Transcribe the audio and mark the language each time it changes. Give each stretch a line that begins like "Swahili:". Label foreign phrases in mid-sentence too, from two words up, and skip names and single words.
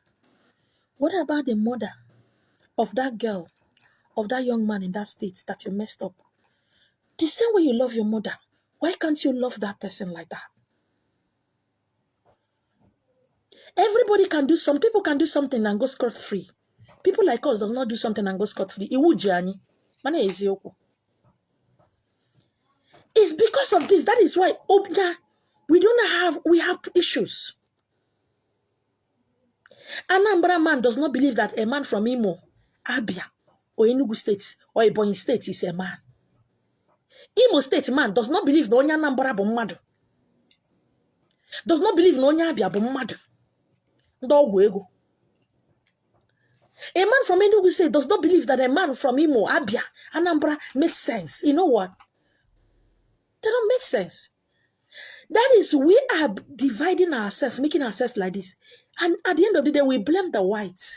English: What about the mother of that girl, of that young man in that state that you messed up? The same way you love your mother, why can't you love that person like that? Everybody can do, some people can do something and go scot-free. People like us does not do something and go scot-free.
Igbo: Mana eziokwu.
English: It's because of this. That is why we have issues. Anambra man does not believe that a man from Imo, Abia, or Enugu State, or Ebonyi State is a man. Imo State man does not believe no Anambra
Igbo: bụ mmadụ.
English: Does not believe no Abia
Igbo: bụ mmadụ. Ndị ọgwụ ego.
English: A man from Enugu State does not believe that a man from Imo, Abia, Anambra makes sense. You know what? They don't make sense. That is, we are dividing ourselves, making ourselves like this. And at the end of the day, we blame the whites.